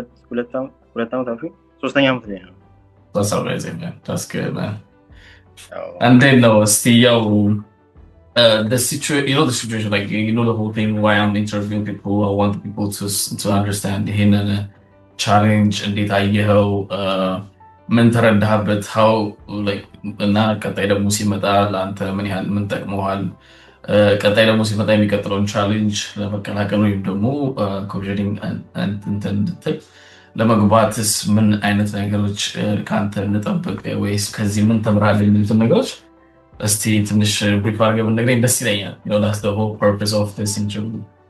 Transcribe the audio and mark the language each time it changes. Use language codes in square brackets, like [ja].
[am] ሁለት ዓመት አልፎኝ ሶስተኛ ዓመት ላይ ነው። [en] That's amazing, man. That's good, man. [am] እንዴት ነው እስቲ ያው [en] the situation, like the whole thing why I'm interviewing people. I want people to understand [am] ይሄንን ቻሌንጅ እንዴት አየኸው? ምን ተረዳህበት? [en] how like [am] እና ቀጣይ ደግሞ ሲመጣ ለአንተ ምን ጠቅመዋል? ቀጣይ ደግሞ ሲመጣ የሚቀጥለውን ቻሌንጅ ለመቀላቀል ወይም ደግሞ ኮቪዲንግ እንድትል ለመግባትስ ምን አይነት ነገሮች ከአንተ እንጠብቅ ወይስ ከዚህ ምን ተምራለህ የሚሉትን ነገሮች እስቲ ትንሽ ብሪፍ አድርገህ ብትነግረኝ ደስ ይለኛል። [en] that's the whole purpose of this interview.